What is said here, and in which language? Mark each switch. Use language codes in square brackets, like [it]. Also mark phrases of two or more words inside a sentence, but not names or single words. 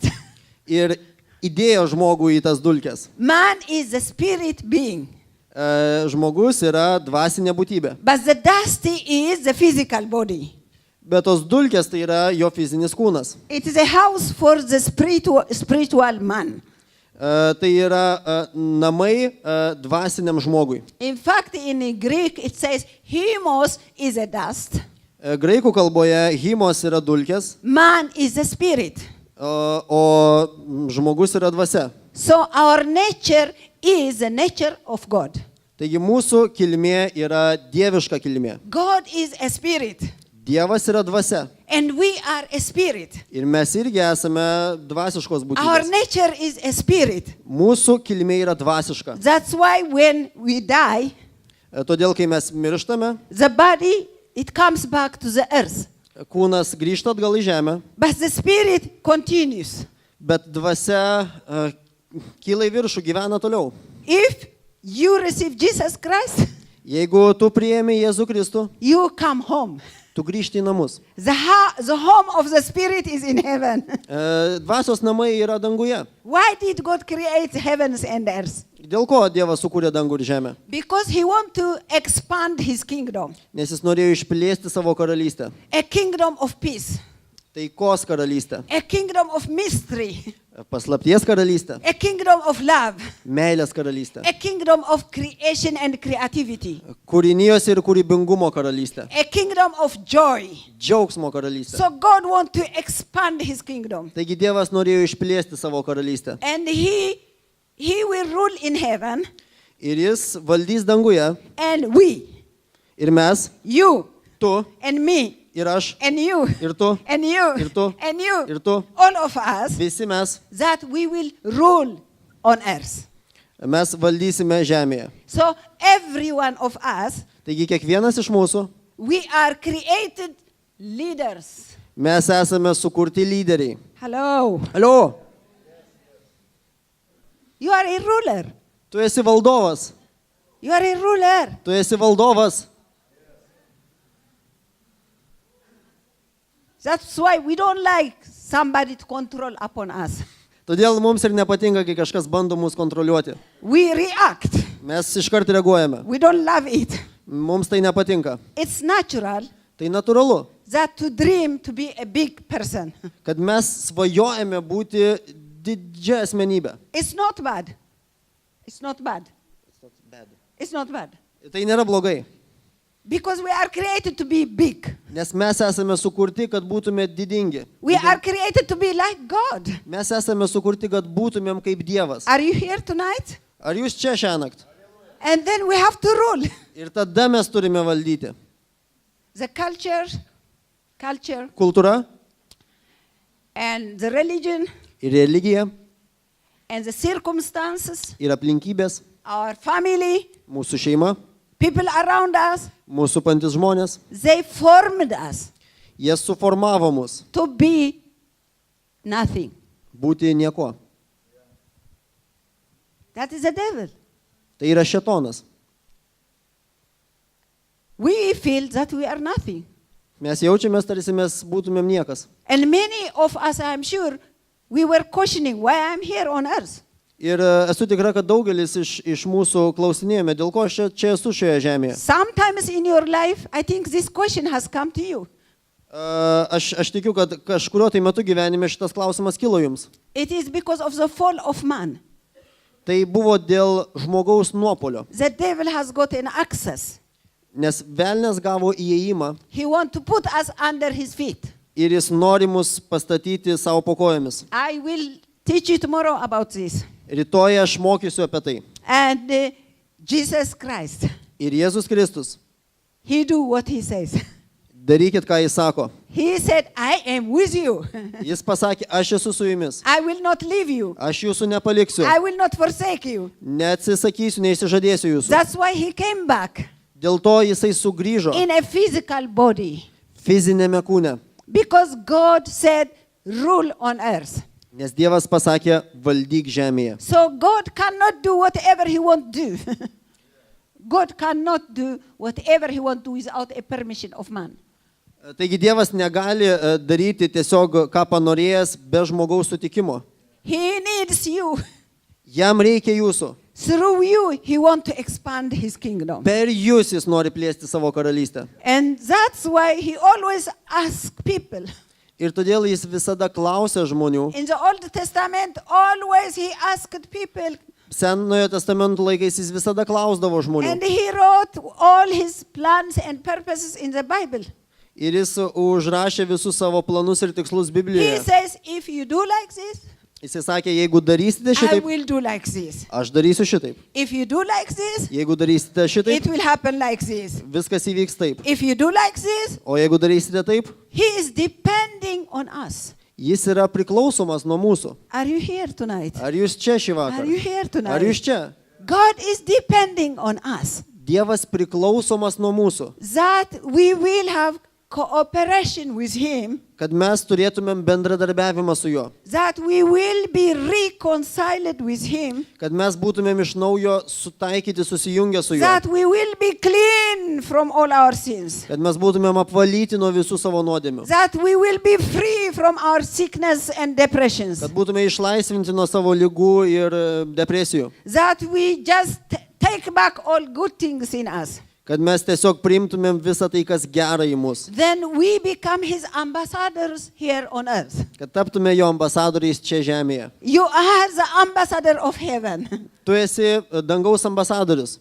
[lt] Ir įdėjo žmogų į tas dulkes. [en] Man is a spirit being, [lt] Žmogus yra dvasinė būtybė. [en] but the dust is the physical body. [lt] Bet tos dulkės tai yra jo fizinis kūnas. [en] It is a house for the spiritual man. [lt] Tai yra namai dvasiniam žmogui. [en] In fact, in Greek it says hymos is a dust, [lt] Graikų kalboje himos yra dulkės, [en] man is a spirit. [lt] o žmogus yra dvasia. [en] So our nature is the nature of God. [lt] Taigi mūsų kilmė yra dieviška kilmė. [en] God is a spirit, [lt] Dievas yra dvasia. [en] and we are a spirit. [lt] Ir mes irgi esame dvasiškos [en] Our [lt] būtybės. [en] nature is a spirit. [lt] Mūsų kilmė yra dvasiška. [en] That's why when we die, [lt] Todėl, kai mes mirštame, [en] the body, it comes back to the earth. [lt] kūnas grįžta atgal į žemę, [en] But the spirit continues. [lt] bet dvasia kyla į viršų, gyvena toliau. [en] If you receive Jesus Christ, [lt] Jeigu tu priėmė Jėzų Kristų, [en] you come home. [lt] tu grįžti į namus. [en] The home of the spirit is in heaven. [lt] Dvasios namai yra danguje. [en] Why did God create heavens and earth? [lt] Dėl ko Dievas sukūrė dangų ir žemę? [en] Because he wants to expand his kingdom. [lt] Nes jis norėjo išplėsti savo karalystę. [en] A kingdom of peace. [lt] Taikos karalystę. [en] A kingdom of mystery. [lt] Paslapties karalystę. [en] A kingdom of love. [lt] Meilės karalystę. [en] A kingdom of creation and creativity. [lt] Kūrinijos ir kūrybingumo karalystę. [en] A kingdom of joy. [lt] Džiaugsmo karalystę. [en] So God wants to expand his kingdom. [lt] Taigi Dievas norėjo išplėsti savo karalystę. [en] And he will rule in heaven, [lt] Ir jis valdys danguje. [en] and we, [lt] Ir mes, [en] you [lt] tu, [en] and me, [lt] ir aš, [en] and you, [lt] ir tu, [en] and you, [lt] ir tu, [en] and you, [lt] ir tu, [en] all of us, [lt] visi mes, [en] that we will rule on earth. [lt] mes valdysime žemėje. [en] So every one of us, [lt] Taigi kiekvienas iš mūsų, [en] we are created leaders. [lt] mes esame sukurti lyderiai. [en] Hello. [lt] Alio, [en] You are a ruler. [lt] tu esi valdovas. [en] You are a ruler. [lt] Tu esi valdovas. [en] That's why we don't like somebody to control upon us. [lt] Todėl mums ir nepatinka, kai kažkas bando mus kontroliuoti. [en] We react. [lt] Mes iškart reaguojame. [en] We don't love it. [lt] Mums tai nepatinka. [en] It's natural [lt] Tai natūralu, [en] that to dream to be a big person. [lt] kad mes svajojame būti didžia asmenybė. [en] It's not bad. It's not bad. It's not bad. [lt] Tai nėra blogai, [en] Because we are created to be big. [lt] nes mes esame sukurti, kad būtume didingi. [en] We are created to be like God. [lt] Mes esame sukurti, kad būtumėm kaip Dievas. [en] Are you here tonight? [lt] Ar jūs čia šiąnakt? [en] And then we have to rule. [lt] Ir tada mes turime valdyti. [en] The culture, [lt] Kultūra [en] and the religion, [lt] ir religija [en] and the circumstances, [lt] ir aplinkybės, [en] our family, [lt] mūsų šeima, [en] people around us, [lt] mūsų pantis žmonės, [en] they formed us [lt] jie suformavo mus [en] to be nothing. [lt] būti nieko. [en] That is the devil. [lt] Tai yra šėtonas. [en] We feel that we are nothing. [lt] Mes jaučiamės, tarsi mes būtumėm niekas. [en] And many of us, I'm sure, we were questioning why I'm here on earth. [lt] Ir esu tikra, kad daugelis iš mūsų klausinėjome, dėl ko aš čia esu šioje žemėje. [en] Sometimes in your life, I think this question has come to you. [lt] Aš tikiu, kad kažkurio tai metu gyvenime šitas klausimas kilo jums. [en] It is because of the fall of man. [lt] Tai buvo dėl žmogaus nuopolio, [en] The devil has gotten access. [lt] nes velnės gavo įėjimą [en] He wants to put us under his feet. [lt] ir jis nori mus pastatyti savo po kojomis. [en] I will teach you tomorrow about this. [lt] Rytoj aš mokysiu apie tai. [en] And Jesus Christ, [lt] Ir Jėzus Kristus, [en] he do what he says. [lt] darykit, ką jis sako. [en] He said, I am with you. [lt] Jis pasakė, aš esu su jumis. [en] I will not leave you. [lt] Aš jūsų nepaliksiu. [en] I will not forsake you. [lt] Neatsisakysiu, neišsižadėsiu jūsų. [en] That's why he came back [lt] Dėl to jisai sugrįžo [en] in a physical body. [lt] fizinėme kūne. [en] Because God said, rule on earth. [lt] Nes Dievas pasakė, valdyk žemėje. [en] So God cannot do whatever he wants to do. God cannot do whatever he wants to do without a permission of man. [lt] Taigi Dievas negali daryti tiesiog, ką panorėjęs, be žmogaus sutikimo. [en] He needs you. [lt] Jam reikia jūsų. [en] Through you, he wants to expand his kingdom. [lt] Per jūs jis nori plėsti savo karalystę. [en] And that's why he always asks people. [lt] Ir todėl jis visada klausia žmonių. [en] In the Old Testament, always he asked people, [lt] Senojo testamento laikais jis visada klausdavo žmonių. [en] and he wrote all his plans and purposes in the Bible. [lt] Ir jis užrašė visus savo planus ir tikslus [en] He [lt] Biblijoje. [en] says, if you do like this, [lt] Jis sakė, jeigu darysite [en] I [lt] šitaip, [en] will do like this. [lt] aš darysiu šitaip. [en] If you do like this, [lt] Jeigu darysite šitaip, [en] it will happen like this. [lt] viskas įvyks taip. [en] If you do like this, [lt] O jeigu darysite taip, [en] he is depending on us. [lt] jis yra priklausomas nuo mūsų. [en] Are you here tonight? [lt] Ar jūs čia šį [en] Are you [lt] vakarą? [en] here [lt] Ar [en] tonight? [lt] jūs čia? [en] God is depending on us. [lt] Dievas priklausomas nuo mūsų. [en] That we will have cooperation with him, [lt] Kad mes turėtumėm bendradarbiavimą su juo. [en] that we will be reconciled with him, [lt] Kad mes būtumėm iš naujo sutaikyti, susijungę su juo. [en] that we will be clean from all our sins, [lt] Kad mes būtumėm apvalyti nuo visų savo nuodėmių. [en] that we will be free from our sickness and depressions, [lt] Kad būtume išlaisvinti nuo savo ligų ir depresijų. [en] that we just take back all good things in us. [lt] Kad mes tiesiog priimtumėm visą tai, kas gera į mus. [en] Then we become his ambassadors here on earth. [lt] Kad taptume jo ambasadoriais čia žemėje. [en] You are the ambassador of heaven. [lt] Tu esi dangaus ambasadorius.